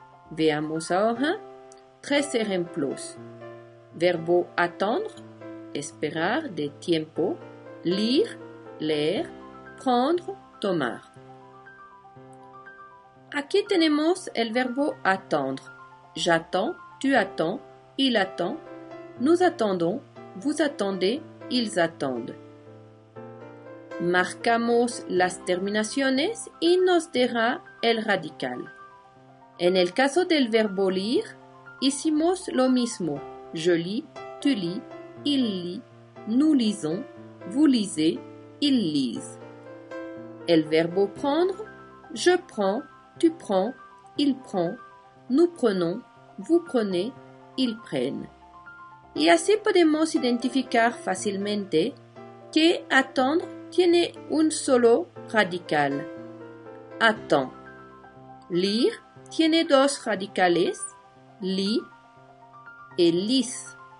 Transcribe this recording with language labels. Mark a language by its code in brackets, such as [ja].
[es] Veamos ahora 3 ejemplos. Verbo attendre, esperar, de tiempo. Lire, leer. Prendre, tomar. Aquí tenemos el verbo attendre. [fr] J'attends, tu attends, il attend, nous attendons, vous attendez, ils attendent. [es] Marcamos las terminaciones y nos dará el radical. En el caso del verbo lire, hicimos lo mismo. [fr] Je lis, tu lis, il lit, nous lisons, vous lisez, ils lisent. [es] El verbo [fr] prendre, je prends, tu prends, il prend, nous prenons, vous prenez, ils prennent. [es] Y así podemos identificar fácilmente que attendre tiene un solo radical. Attend. Lire tiene 2 radicales, lit et lis.